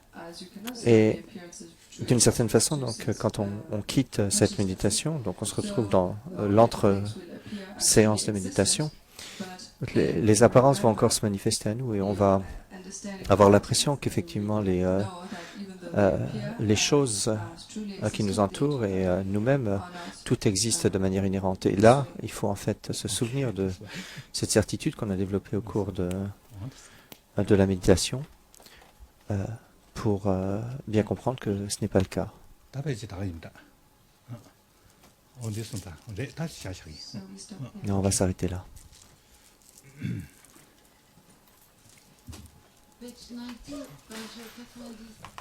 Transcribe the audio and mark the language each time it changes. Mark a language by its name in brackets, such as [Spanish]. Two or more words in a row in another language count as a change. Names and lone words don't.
[French] Et d'une certaine façon, donc, quand on quitte cette méditation, donc on se retrouve dans l'entre-séance de méditation, les apparences vont encore se manifester à nous et on va avoir l'impression qu'effectivement les choses qui nous entourent et nous-mêmes, tout existe de manière inhérente. Et là, il faut en fait se souvenir de cette certitude qu'on a développée au cours de la méditation pour bien comprendre que ce n'est pas le cas. [Korean] 답이 다릅니다. 어디선다. 네, 다시 하시기. [French] Et on va s'arrêter là. Page 90, page 90.